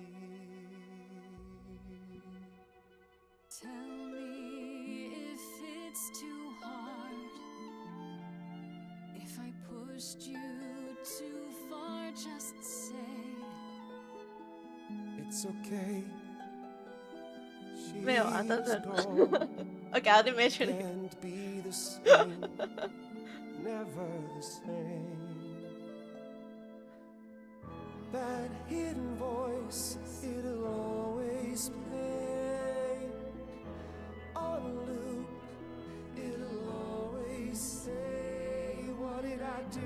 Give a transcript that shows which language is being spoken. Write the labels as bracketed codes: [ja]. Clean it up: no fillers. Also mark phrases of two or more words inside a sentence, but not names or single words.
[en] Tell me if pushed you too far, just say it's okay. [yue] 咩話？等陣，我搞啲咩出嚟？ [en] Can't be the same, never the same. That hidden voice, it'll always play on a loop. It'll always say, what did I do?